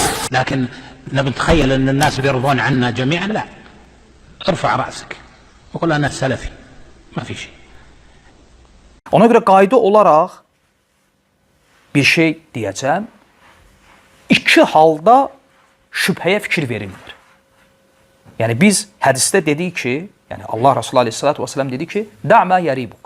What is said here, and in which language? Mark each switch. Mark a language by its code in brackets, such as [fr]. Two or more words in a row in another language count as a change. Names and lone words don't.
[ar] لكن نتخيل أن الناس بيرضون عنا جميعا، لا. ارفع رأسك وقل أنا سلفي، ما في şey. [az] Ona görə qayda olaraq bir şey deyəcəm. İki halda şübhəyə fikir verilmir. Yəni biz hədisdə dedik ki, yəni Allah Resulü [ar] عليه الصلاة والسلام [az] dedi ki, [ar] "دع ما يريبك."